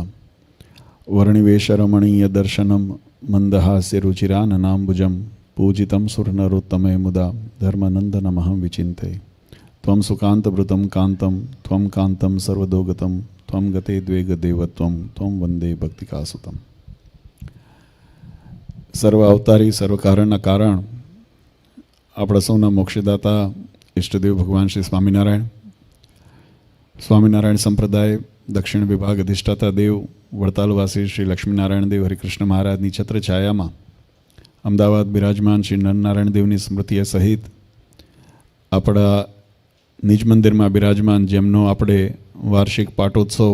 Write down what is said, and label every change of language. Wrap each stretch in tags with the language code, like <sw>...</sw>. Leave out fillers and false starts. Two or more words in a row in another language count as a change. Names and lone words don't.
<sa>वर्णिवेश रमणीय दर्शनम मंदहास्य रुचिराननाम्बुजम पूजितं सुरनरोत्तमे मुदा धर्मनंदनमहं विचिन्ते। त्वं सुकान्तवृतं कान्तं त्वं कान्तं सर्वदोगतं त्वं गते द्वेग देवत्वं त्वं वंदे भक्तिकासुतम।</sa> <gu>સર્વ અવતારી સર્વ કારણના કારણ આપણા સૌના મોક્ષદાતા ઈષ્ટદેવ ભગવાન શ્રી સ્વામિનારાયણ સંપ્રદાય દક્ષિણ વિભાગ અધિષ્ઠાતા દેવ વડતાલવાસી શ્રી લક્ષ્મીનારાયણ દેવ હરિકૃષ્ણ મહારાજની છત્રછાયામાં અમદાવાદ બિરાજમાન શ્રી નરનારાયણ દેવની સ્મૃતિએ સહિત આપણા નિજ મંદિરમાં બિરાજમાન જેમનો આપણે વાર્ષિક પાટોત્સવ</gu>